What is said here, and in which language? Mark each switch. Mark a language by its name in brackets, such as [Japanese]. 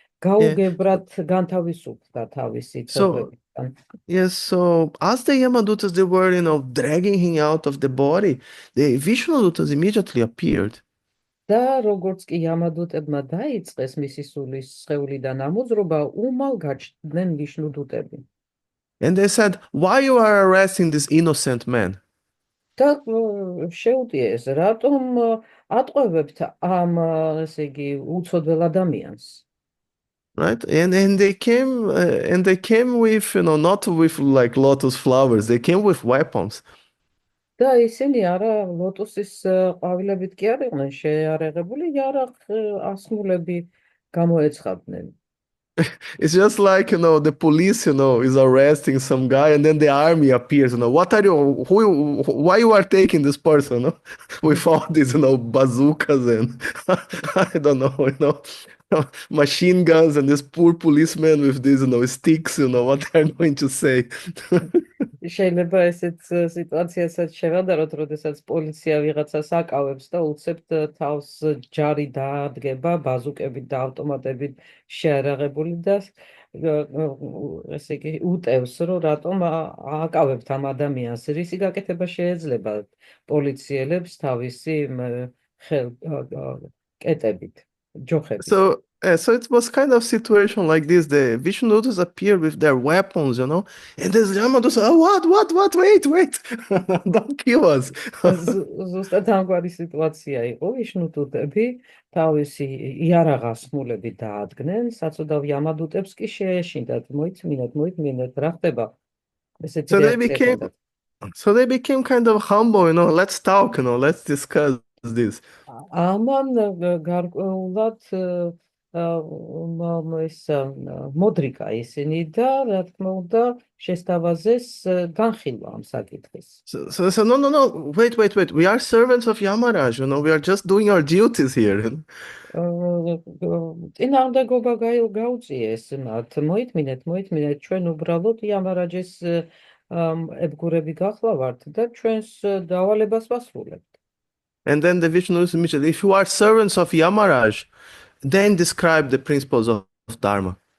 [Georgian] გაუგებრად განთავისუფლდა თავისი ცოდნებიდან. [English] Yes, so as the Yamadutas, they were, dragging him out of the body, the Vishnudutas immediately appeared. [Georgian] და როგორც კი იამადუტებმა დაიწყეს მისი სულის სხეულიდან ამოძრობა, უმალ გაჩნდნენ ვიშნუდუტები. [English] And they said, why you are arresting this innocent man? [Georgian] და შეუტიეს, რატომ ატყვევებთ ამ, ესე იგი, უცოდველ ადამიანს? [English] Right? And they came with, not with like lotus flowers, they came with weapons. [Georgian] და ისინი არა ლოტოსის ყვავილებით კი არ იყვნენ შეარაღებული, იარაღ ასმულები გამოეცხადნენ. [English] It's just like, the police, is arresting some guy and then the army appears, what are you, why you are taking this person, with all these, bazookas and I don't know, machine guns and this poor policeman with these, sticks, what they're going to say. [Georgian] შეიძლება ესეც სიტუაციასაც შევადაროთ, როდესაც პოლიცია ვიღაცას აკავებს და უცებთ თავს ჯარი დაადგება ბაზუკებით და ავტომატებით შეარაღებული და ესე იგი უტევს, რომ რატომ აკავებთ ამ ადამიანს. რისი გაკეთება შეიძლება პოლიციელებს თავისი კეტებით, ჯოხებით. [English] So So it was kind of situation like this. The Vishnudutas appear with their weapons, and there's Yamato. Oh, what? Wait! Don't kill us. [Georgian] ზუსტად ამგვარი სიტუაცია იყო. ვიშნუტუტები თავისი იარაღას ხმულებით დაადგნენ, საწოდავ იამადუტებს კი შეეშინდათ. მოიწმინეთ, რა ხდება? ესეთი [English] So they [Georgian] რეაქცია [English] became, [Georgian] ჰქონდათ. [English] so they became kind of humble, Let's talk, let's discuss this. [Georgian] ამან გარკვეულად ეს მოდრიკა ისინი და რა თქმა უნდა შესთავაზეს განხილვა ამ საკითხის. [English] So no, wait. We are servants of Yamaraj, we are just doing our duties here. [Georgian] წინააღმდეგობა გაუწიეს მათ. მოითმინეთ, ჩვენ უბრალოდ იამარაჯის ებგურები გახლავართ და ჩვენს დავალებას ვასრულებთ. [English] And then the Vishnu immediately, if you are servants of Yamaraj, then describe the principles of Dharma.